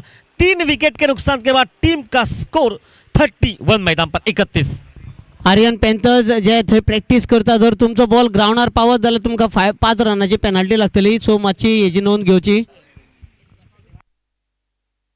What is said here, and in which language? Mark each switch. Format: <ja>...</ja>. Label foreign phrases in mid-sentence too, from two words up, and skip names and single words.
<hi>3 विकेट के नुकसान के बाद टीम का स्कोर 31 मैदान पर 31।</hi> <kok>आर्यन पॅन्थर्स जे थंय प्रॅक्टीस करता, जर तुमचो बॉल ग्राउंडार पावत जाल्यार तुमकां 5 रनाची पेनल्टी लागतली। सो मातशी हेची नोंद घेवची।</kok>